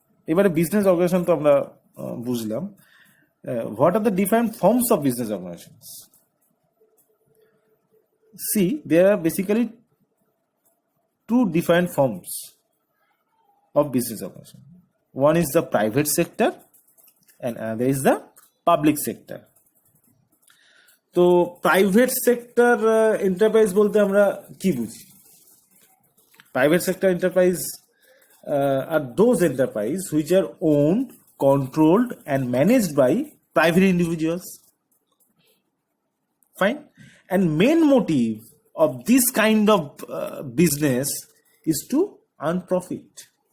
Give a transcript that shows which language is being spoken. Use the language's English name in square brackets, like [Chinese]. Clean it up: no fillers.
[Bangla] এবারে business organisation তো আমরা বুঝলাম. [English] What are the different forms of business organizations? See, there are basically two different forms of business organization. One is the private sector and another is the public sector. [Bangla] তো private sector enterprise বলতে আমরা কি বুঝি? [English] Private sector enterprise are those enterprises which are owned, controlled and managed by private individuals. Fine. And main motive of this kind of business is to earn profit.